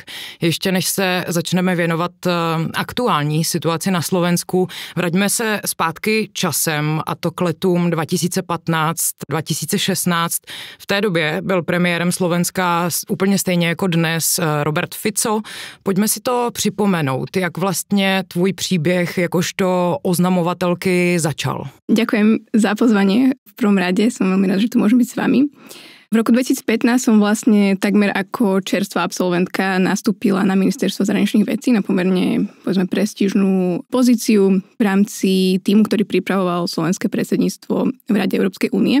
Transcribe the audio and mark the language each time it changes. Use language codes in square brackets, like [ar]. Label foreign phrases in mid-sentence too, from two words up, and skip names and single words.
[cs] Ještě než se začneme věnovat aktuální situaci na Slovensku, vraťme se zpátky časem, a to k letům 2015-2016. V té době byl premiérem Slovenska úplně stejně jako dnes Robert Fico. Pojďme si to připomenout, jak vlastně tvůj příběh jakožto oznamovatelky začal. [sk] Ďakujem za pozvanie. V prvom rade som veľmi rád, že tu môžem byť s vami. V roku 2015 som vlastne takmer ako čerstvá absolventka nastúpila na ministerstvo zahraničných vecí na pomerne, povedzme, prestížnú pozíciu v rámci týmu, ktorý pripravoval slovenské predsedníctvo v Rade Európskej únie.